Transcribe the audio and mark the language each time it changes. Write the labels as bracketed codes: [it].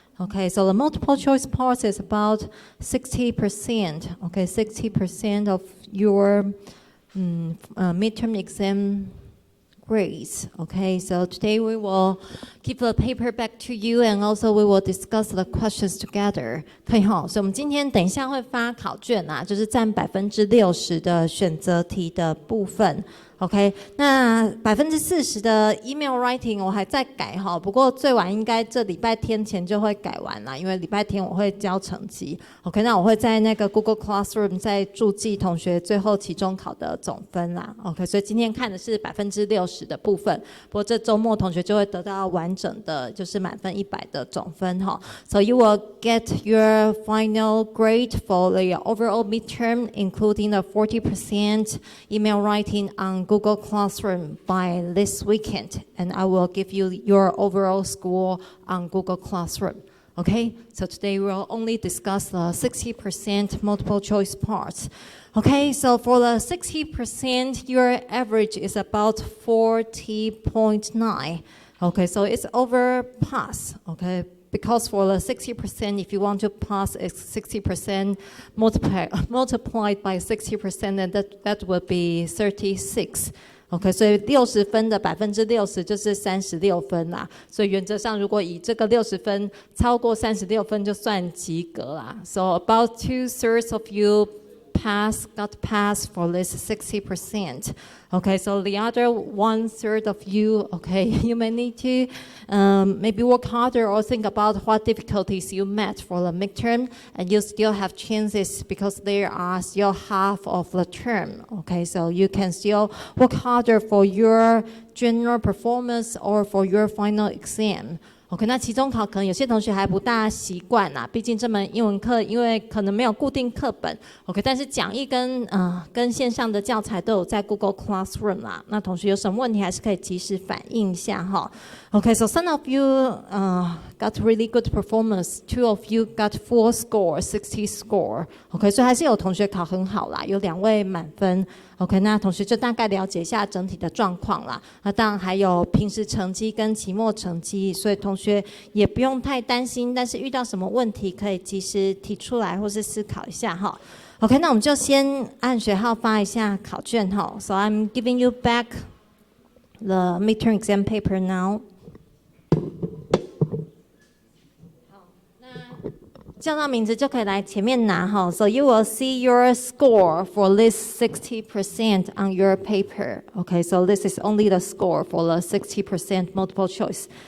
[en] Okay, so the multiple choice parts is about 60%. Okay, 60% of your midterm exam grades. Okay, so today we will give the paper back to you, and also we will discuss the questions together. [zh] 可以哈，所以我们今天等一下会发考卷啊，就是占60%的选择题的部分。 OK， 那40%的 email writing 我还在改哈，不过最晚应该这礼拜天前就会改完啦，因为礼拜天我会交成绩。 OK， 那我会在那个 Google Classroom 再注记同学最后期中考的总分啦。 OK， 所以今天看的是60%的部分，不过这周末同学就会得到完整的，就是满分100的总分哈。 [en] So you will get your final grade for the overall midterm, including the 40% email writing on Google Classroom by this weekend, and I will give you your overall score on Google Classroom. Okay, so today we'll only discuss the 60% multiple choice parts. Okay, so for the 60%, your average is about 40.9. Okay, so it's over pass. Okay, because for the 60%, if you want to pass, it's 60% multiplied by 60%, and that would be 36. [zh] OK， 所以60分的60%就是36分啦。所以原则上，如果以这个60分超过36分就算及格啦。 [en] So about 2/3 of you got pass for this 60%. Okay, so the other 1/3 of you, okay, you may need to maybe work harder or think about what difficulties you met for the midterm, and you still have chances because there are still half of the term. Okay, so you can still work harder for your general performance or for your final exam. [zh] OK， 那期中考可能有些同学还不大习惯啦，毕竟这门英文课因为可能没有固定课本 ，OK， 但是讲义跟线上的教材都有在 Google Classroom 啦。那同学有什么问题还是可以及时反映一下哈。 [en] OK， so some of you got really good performance. 2 of you got full score, 60 score. [zh] OK， 所以还是有同学考很好啦，有2位满分。OK， 那同学就大概了解一下整体的状况啦。那当然还有平时成绩跟期末成绩，所以同学也不用太担心。但是遇到什么问题可以及时提出来，或是思考一下哈。 OK， 那我们就先按学号发一下考卷哈。 [en] So I'm giving you back the midterm exam paper now. [zh] 叫到名字就可以来前面拿哈。 [en] So you will see your score for this 60% on your paper. Okay, so this is only the score for the 60% multiple choice.